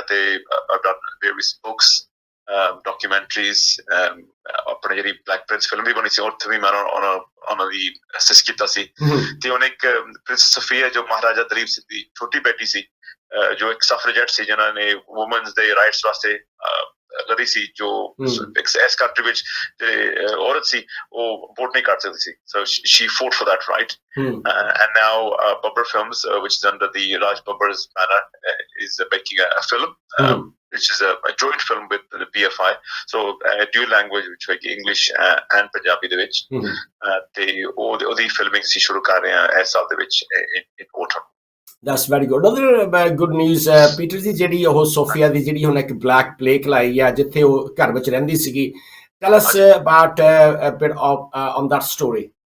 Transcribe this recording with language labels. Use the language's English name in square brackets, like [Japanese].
[Punjabi] ਤੇ various books, documentaries, ਆਪਣੇ ਜਿਹੜੀ ਬਲੈਕ ਪ੍ਰਿੰਸ ਫਿਲਮ ਵੀ ਬਣੀ ਸੀ ਉੱਥੇ ਵੀ ਮੈਂ ਉਹਨਾਂ ਦੀ ਅਸਿਸਟ ਕੀਤਾ ਸੀ। ਤੇ ਉਹਨੇ ਇੱਕ ਪ੍ਰਿੰਸੈਸ ਸਫੀਆ ਜੋ ਮਹਾਰਾਜਾ ਦਲੀਪ ਸਿੰਘ ਦੀ ਛੋਟੀ ਬੇਟੀ ਸੀ, ਜੋ ਇੱਕ ਸਫਰੇਜੈਟ ਸੀ ਜਿਨ੍ਹਾਂ ਨੇ ਵੂਮਨਸ ਦੇ ਰਾਈਟਸ ਵਾਸਤੇ ਲੜੀ ਸੀ, ਜੋ ਇਸ ਕੰਟਰੀ ਵਿੱਚ ਜਿਹੜੇ ਔਰਤ ਸੀ ਉਹ ਵੋਟ ਨਹੀਂ ਕਰ ਸਕਦੀ ਸੀ। [English] So she fought for that right. And now Babbar Films, which is under the Raj Babbar's banner, is making a film, which is a joint film with the BFI. So dual language, which is English and Punjabi [Punjabi] ਦੇ ਵਿੱਚ। ਤੇ ਉਹਦੀ filming ਅਸੀਂ ਸ਼ੁਰੂ ਕਰ ਰਹੇ ਹਾਂ ਇਸ ਸਾਲ ਦੇ ਵਿੱਚ [English] in autumn. That's very good. Another good news, [Punjabi] Peter ਜੀ, ਜਿਹੜੀ ਉਹ ਸੋਫੀਆ ਦੀ ਜਿਹੜੀ ਹੁਣ ਇੱਕ ਬਲੈਕ ਪਲੇਕ ਲਾਈ ਆ ਜਿੱਥੇ ਉਹ ਘਰ ਵਿੱਚ ਰਹਿੰਦੀ ਸੀਗੀ, [English] tell us about a bit on that story.